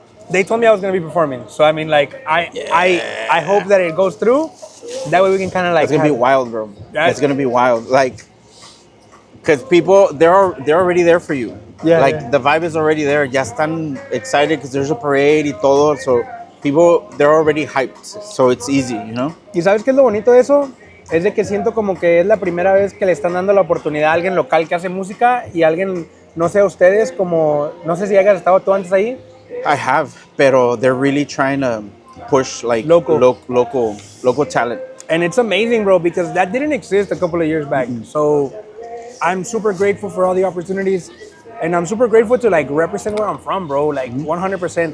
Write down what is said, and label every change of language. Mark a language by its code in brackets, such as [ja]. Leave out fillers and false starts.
[en] They told me I was gonna be performing, so I mean, like, I hope that it goes through. That way we can kind of like. It's gonna be wild, bro. It's gonna be wild, like, because people they're already there for you. Yeah. Like the vibe is already there. [es] Ya están [en] excited because there's a parade [es] y todo. [en] So people they're already hyped. So it's easy, you know. [es] ¿Y sabes qué es lo bonito de eso? Es de que siento como que es la primera vez que le están dando la oportunidad a alguien local que hace música y alguien, no sé, ustedes como, no sé si hayas estado tú antes ahí. [en] I have, pero they're really trying to push like local talent. And it's amazing, bro, because that didn't exist a couple of years back. So I'm super grateful for all the opportunities, and I'm super grateful to like represent where I'm from, bro. Like 100%.